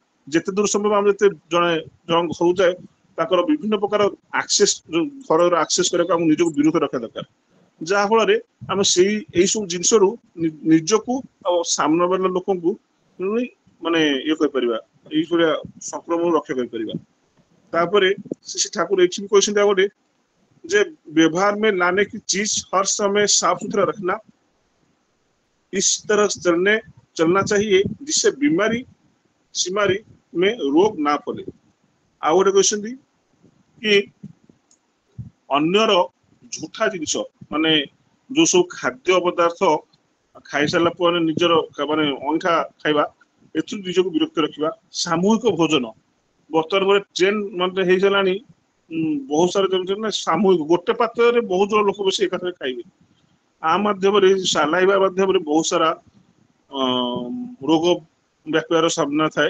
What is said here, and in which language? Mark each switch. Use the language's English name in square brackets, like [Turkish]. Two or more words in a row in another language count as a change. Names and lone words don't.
[Odia] ଯେତେ ଦୂର ସମ୍ଭବ ଆମେ ଯେତେ ଜଣଙ୍କ ଘରକୁ ଯାଏ ତାଙ୍କର ବିଭିନ୍ନ ପ୍ରକାର ଆକ୍ସେସ, ଘରର ଆକ୍ସେସ କରିବାକୁ ଆମକୁ ନିଜକୁ ବିରତ ରଖିବା ଦରକାର, ଯାହା ଫଳରେ ଆମେ ଏଇ ସବୁ ଜିନିଷରୁ ନିଜକୁ ଆଉ ସାମ୍ନା ବାଲା ଲୋକଙ୍କୁ ମାନେ ଇଏ କରିପାରିବା, ଏଇଭଳିଆ ସଂକ୍ରମଣରୁ ରକ୍ଷା କରିପାରିବା। ତାପରେ ଶ୍ରୀ ଠାକୁର ଏଠି ବି କହିଛନ୍ତି ଆଉ ଗୋଟେ [Hindi] जे व्यवहार में लाने की चीज हर समय साफ सुथरा रखना, इस तरह चलना चाहिए जिससे बीमारी सीमारी में रोग ना पड़े। [Odia] ଆଉ ଗୋଟେ କହିଛନ୍ତି କି ଅନ୍ୟର ଝୁଠା ଜିନିଷ ମାନେ ଯୋଉ ସବୁ ଖାଦ୍ୟ ପଦାର୍ଥ ଖାଇସାରିଲା ପରେ ନିଜର ମାନେ ଅଇଁଠା ଖାଇବା, ଏଥିରୁ ନିଜକୁ ବିରକ୍ତ ରଖିବା। ସାମୂହିକ ଭୋଜନ ବର୍ତ୍ତମାନ ଗୋଟେ ଟ୍ରେଣ୍ଡ ମାନେ ହେଇଗଲାଣି, ବହୁତ ସାରା ଯେମିତି ନା ସାମୂହିକ ଗୋଟେ ପାତ୍ରରେ ବହୁତ ଜଣ ଲୋକ ବସି ଏକାଥରେ ଖାଇବେ, ଆ ମାଧ୍ୟମରେ ସାଲାଇବା ମାଧ୍ୟମରେ ବହୁତ ସାରା ରୋଗ ବ୍ୟାପିବାର ସାମ୍ନା ଥାଏ।